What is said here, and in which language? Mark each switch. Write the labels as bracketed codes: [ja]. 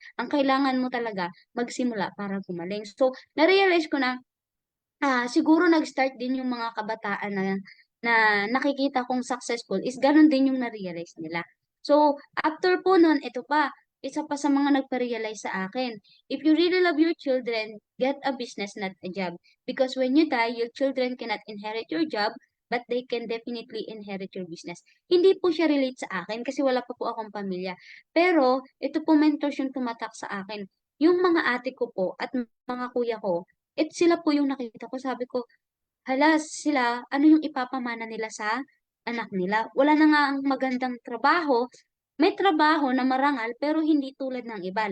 [tl] Ang kailangan mo talaga magsimula para gumaling. So, na-realize ko na siguro nag-start din yung mga kabataan na nakikita kong successful is ganun din yung na-realize nila. So, after po nun, ito pa, isa pa sa mga nagpa-realize sa akin. [en] If you really love your children, get a business, not a job. Because when you die, your children cannot inherit your job, but they can definitely inherit your business. [tl] Hindi po siya relate sa akin kasi wala pa po akong pamilya. Pero, ito po mentors yung tumatak sa akin. Yung mga ate ko po at mga kuya ko, sila po yung nakita ko. Sabi ko, hala, sila, ano yung ipapamana nila sa anak nila? Wala na nga ang magandang trabaho. May trabaho na marangal, pero hindi tulad ng iba.